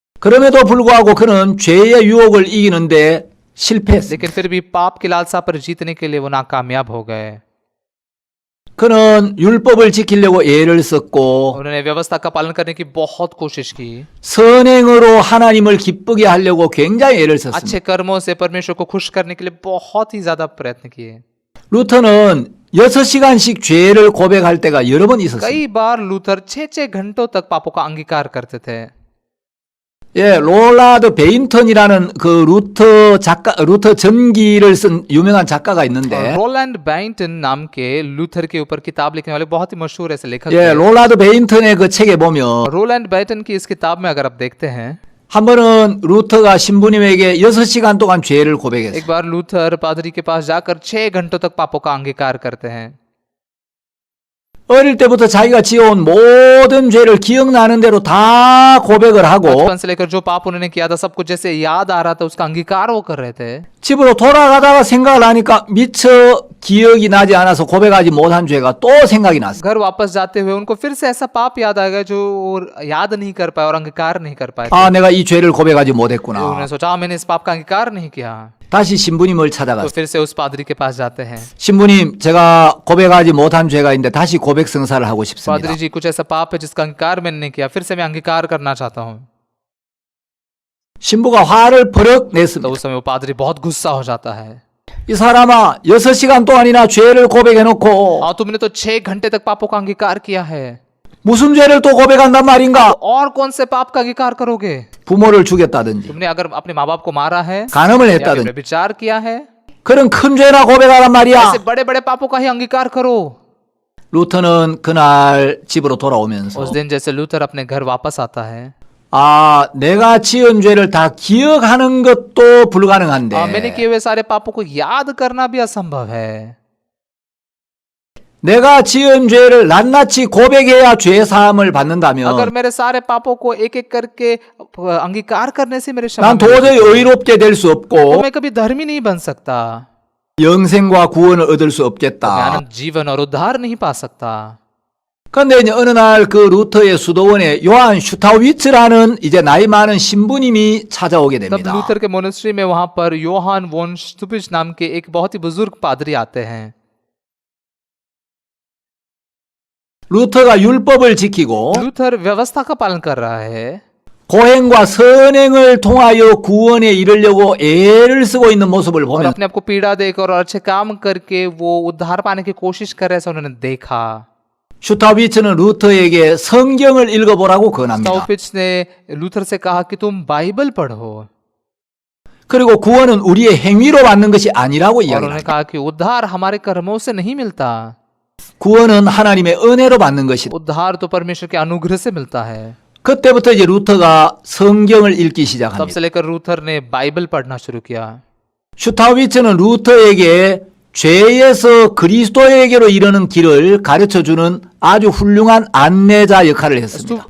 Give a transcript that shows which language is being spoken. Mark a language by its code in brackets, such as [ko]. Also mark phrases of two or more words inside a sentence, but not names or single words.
[ko] 그럼에도 불구하고 그는 죄의 유혹을 이기는데 실패했습니다. [hi] लेकिन फिर भी पाप की लालसा पर जीतने के लिए वो नाकामयाब हो गए। [ko] 그는 율법을 지키려고 애를 썼고 [hi] उन्होंने व्यवस्था का पालन करने की बहुत कोशिश की, [ko] 선행으로 하나님을 기쁘게 하려고 굉장히 애를 썼습니다. [hi] अच्छे कर्मों से परमेश्वर को खुश करने के लिए बहुत ही ज्यादा प्रयत्न किए। [ko] 루터는 6시간씩 죄를 고백할 때가 여러 번 있었습니다. [hi] कई बार लूथर 6-6 घंटों तक पापों का अंगीकार करते थे। [ko] 예, 롤라드 베인턴이라는 그 루터 전기를 쓴 유명한 작가가 있는데, [hi] रोलैंड बेंटन नाम के लूथर के ऊपर किताब लिखने वाले बहुत ही मशहूर ऐसे लेखक [ko] 예, [hi] थे। [ko] 롤라드 베인턴의 그 책에 보면 [hi] रोलैंड बेंटन की इस किताब में अगर आप देखते हैं, [ko] 한 번은 루터가 신부님에게 6시간 동안 죄를 [hi] एक [ko] 고백했어요. [hi] बार लूथर पादरी के पास जाकर 6 घंटों तक पापों का अंगीकार करते हैं। [ko] 어릴 때부터 자기가 지어온 모든 죄를 기억나는 대로 다 고백을 하고 [hi] बचपन से लेकर जो पाप उन्होंने किया था सब कुछ जैसे याद आ रहा था उसका अंगीकार वो कर रहे थे। [ko] 집으로 돌아가다가 생각을 하니까 미처 기억이 나지 않아서 고백하지 못한 죄가 또 생각이 났어요. [hi] घर वापस जाते हुए उनको फिर से ऐसा पाप याद आ गया जो वो याद नहीं कर पाए और अंगीकार नहीं कर पाए थे। [ko] 아, 내가 이 죄를 고백하지 [hi] उन्होंने [ko] 못했구나. [hi] सोचा मैंने इस पाप का अंगीकार नहीं किया, [ko] 다시 신부님을 [hi] तो [ko] 찾아갔어요. [hi] फिर से उस पादरी के पास जाते हैं। [ko] 신부님, 제가 고백하지 못한 죄가 있는데 다시 고백 성사를 하고 싶습니다. [hi] पादरी जी, कुछ ऐसा पाप है जिसका अंगीकार मैंने नहीं किया, फिर से मैं अंगीकार करना चाहता हूँ। [ko] 신부가 화를 버럭 [hi] तो [ko] 냈습니다. [hi] उस समय वो पादरी बहुत गुस्सा हो जाता है। [ko] 이 사람아, 6시간 동안이나 죄를 고백해놓고 [hi] हाँ, तुमने तो 6 घंटे तक पापों का अंगीकार किया है, [ko] 무슨 죄를 또 고백한단 말인가? [hi] और कौन से पाप का अंगीकार करोगे? [ko] 부모를 죽였다든지 [hi] तुमने अगर अपने माँ बाप को मारा है [ko] 간음을 [hi] या फिर [ko] 했다든지 [hi] व्यभिचार किया है, [ko] 그런 큰 죄나 고백하란 말이야. [hi] ऐसे बड़े बड़े पापों का ही अंगीकार करो। [ko] 루터는 그날 집으로 돌아오면서 [hi] उस दिन जैसे लूथर अपने घर वापस आता है, [ko] 아, 내가 지은 죄를 다 기억하는 것도 불가능한데 [hi] मैंने किए हुए सारे पापों को याद करना भी असंभव है। [ko] 내가 지은 죄를 낱낱이 고백해야 죄 사함을 [hi] अगर [ko] 받는다면 [hi] मेरे सारे पापों को एक एक करके अंगीकार करने से मेरे क्षमा [ko] 난 도저히 의롭게 될 수 [hi] तो [ko] 없고 [hi] मैं कभी धर्मी नहीं बन सकता, [ko] 영생과 구원을 얻을 수 [hi] मैं [ko] 없겠다. [hi] अनंत जीवन और उद्धार नहीं पा सकता। [ko] 그런데 이제 어느 날 그 루터의 수도원에 요한 슈타위츠라는 이제 나이 많은 신부님이 찾아오게 [hi] तब [ko] 됩니다. [hi] लूथर के मोनेस्ट्री में वहां पर योहान वोन स्टुपिच नाम के एक बहुत ही बुजुर्ग पादरी आते हैं। [ko] 루터가 율법을 지키고 [hi] लूथर व्यवस्था का पालन कर रहा है, [ko] 고행과 선행을 통하여 구원에 이르려고 애를 쓰고 있는 모습을 [hi] और [ko] 보면 [hi] अपने आप को पीड़ा देकर और अच्छे काम करके वो उद्धार पाने की कोशिश कर रहे, ऐसा उन्होंने देखा। [ko] 슈타위츠는 루터에게 성경을 읽어보라고 권합니다. [hi] स्टाउपिच ने लूथर से कहा कि तुम बाइबल पढ़ो, [ko] 그리고 구원은 우리의 행위로 받는 것이 아니라고 [hi] और उन्होंने [ko] 이야기합니다. [hi] कहा कि उद्धार हमारे कर्मों से नहीं मिलता, [ko] 구원은 하나님의 은혜로 받는 것이다. [hi] उद्धार तो परमेश्वर के अनुग्रह से मिलता है। [ko] 그때부터 이제 루터가 성경을 읽기 [hi] तब [ko] 시작합니다. [hi] से लेकर लूथर ने बाइबल पढ़ना शुरू किया। [ko] 슈타위츠는 루터에게 죄에서 그리스도에게로 이르는 길을 가르쳐주는 아주 훌륭한 안내자 역할을 했습니다.